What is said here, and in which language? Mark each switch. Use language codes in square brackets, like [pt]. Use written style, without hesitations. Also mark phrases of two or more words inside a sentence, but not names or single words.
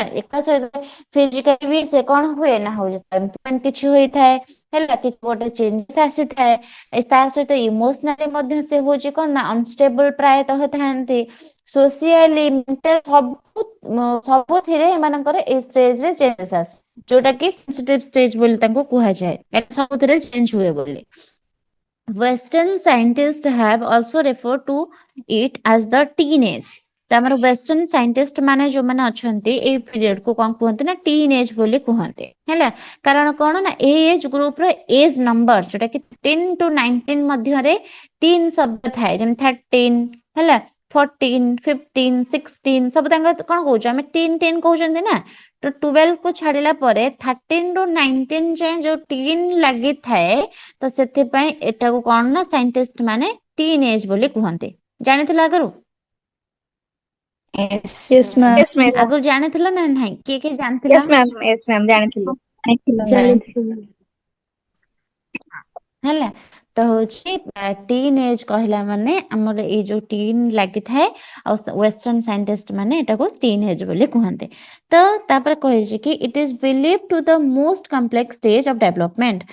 [or] ଏକା ସହିତ ଫିଜିକାଲି ବି ସେ କଣ ହୁଏ ନା ହଉଛି ଇମ୍ପ୍ରୁଭମେଣ୍ଟ କିଛି ହୋଇଥାଏ ହେଲା, କିଛି ଗୋଟେ ଚେଞ୍ଜେସ୍ ଆସିଥାଏ। ତା ସହିତ ଇମୋସନାଲି ମଧ୍ୟ ସେ ହଉଛି କଣ ନା ଅନଷ୍ଟେବଲ ପ୍ରାୟତଃ ଥାନ୍ତି। [en] socially mental [or] ସବୁଥିରେ ଏମାନଙ୍କର ଏଇ ଷ୍ଟେଜରେ ଚେଞ୍ଜେସ୍ ଆସେ, ଯୋଉଟା କି [en] sensitive stage [or] ବୋଲି ତାଙ୍କୁ କୁହାଯାଏ। ସବୁଥିରେ ଚେଞ୍ଜ ହୁଏ ବୋଲି। [en] Western scientists have also referred to it as the teenage। [or] ଆମର [en] Western scientist [or] ମାନେ ଯୋଉମାନେ ଅଛନ୍ତି ଏଇ ପିରିୟଡ କୁ କଣ କୁହନ୍ତି ନା [en] teen age [or] ବୋଲି କୁହନ୍ତି ହେଲା। କାରଣ କଣ ନା ଏଇ [en] age group [or] ର [en] age number [or] ଯୋଉଟା କି 10 to 19 ମଧ୍ୟରେ ଟିନ୍ ଶବ୍ଦ ଥାଏ, ଯେମିତି 13 ହେଲା, 14, 15, 16 ସବୁ ତାଙ୍କ କଣ କହୁଛୁ ଆମେ ଟିନ୍ ଟିନ୍ କହୁଛନ୍ତି ନା। ତ 12 କୁ ଛାଡିଲା ପରେ 13 ରୁ 19 ଯାଏଁ ଯୋଉ ଟିନ୍ ଲାଗିଥାଏ, ତ ସେଥିପାଇଁ ଏଟାକୁ କଣ ନା ସାଇଣ୍ଟିଷ୍ଟ ମାନେ [en] teen age [or] ବୋଲି କୁହନ୍ତି। ଜାଣିଥିଲ ଆଗରୁ? [en] Yes ma'am. Yes, miss. [or] ଆଗରୁ ଜାଣିଥିଲ ନା ନାହିଁ? କିଏ କିଏ ଜାଣିଥିଲା? [en] Yes, ma'am. Yes, ma'am. [or] ଜାଣିଥିଲି। ଜାଣିଥିଲି। ହେଲା, ତ ହଉଛି [en] teen age [or] କହିଲା ମାନେ ଆମର ଏଇ ଯୋଉ ଟିନ୍ ଲାଗିଥାଏ, ଆଉ [en] Western scientist [or] ମାନେ ଏଟାକୁ [en] teen age [or] ବୋଲି କୁହନ୍ତି। ତ ତାପରେ କହିଛି କି [en] it is believe to the most complex stage of development.